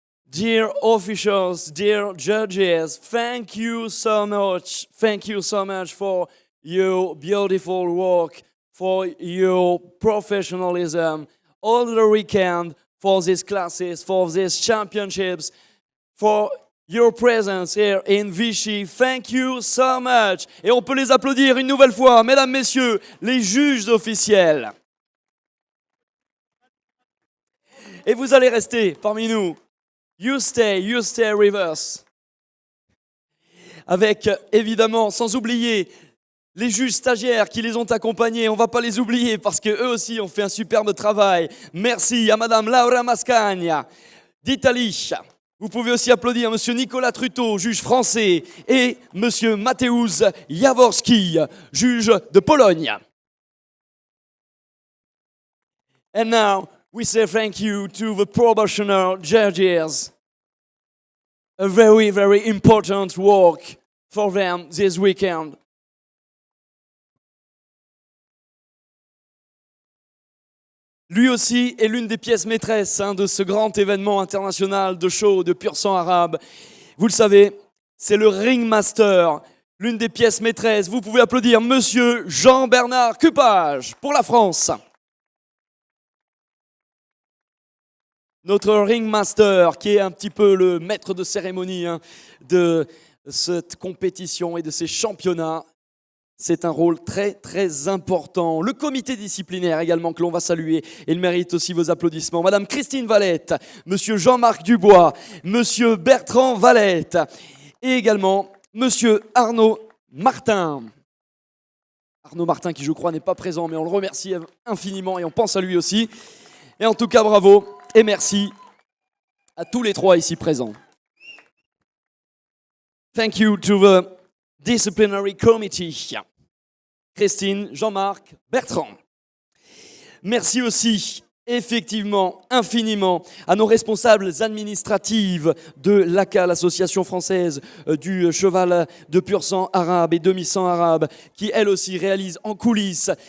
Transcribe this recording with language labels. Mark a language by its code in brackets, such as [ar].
[en] Dear officials, dear judges, thank you so much. Thank you so much for your beautiful work, for your professionalism, all the weekend, for these classes, for these championships, for your presence here in Vichy. Thank you so much. [fr] Et on peut les applaudir une nouvelle fois, mesdames, messieurs, les juges officiels. Et vous allez rester parmi nous. [en] You stay with us. [fr] Avec, évidemment, sans oublier les juges stagiaires qui les ont accompagnés. On ne va pas les oublier parce qu'eux aussi ont fait un superbe travail. Merci à Madame Laura Mascagna d'Italie. Vous pouvez aussi applaudir Monsieur Nicolas Truteau, juge français, et Monsieur Mateusz Jaworski, juge de Pologne. [en] And now, we say thank you to the probational judges. A very, very important work for them this weekend. [fr] Lui aussi est l'une des pièces maîtresses de ce grand événement international de show de pur sang arabe. Vous le savez, c'est le Ringmaster, l'une des pièces maîtresses. Vous pouvez applaudir Monsieur Jean-Bernard Cupage pour la France. Notre ringmaster, qui est un petit peu le maître de cérémonie de cette compétition et de ces championnats, c'est un rôle très très important. Le comité disciplinaire également que l'on va saluer, il mérite aussi vos applaudissements. Madame Christine Valette, Monsieur Jean-Marc Dubois, Monsieur Bertrand Valette et également Monsieur Arnaud Martin. Arnaud Martin qui je crois n'est pas présent mais on le remercie infiniment et on pense à lui aussi. Et en tout cas bravo. Et merci à tous les trois ici présents. [en] Thank you to the disciplinary committee. Christine, Jean-Marc, Bertrand. [fr] Merci aussi, effectivement, infiniment, à nos responsables administratives de l'ACA, l'Association française du cheval de pur sang arabe et demi-sang arabe, qui elle aussi réalise en coulisses.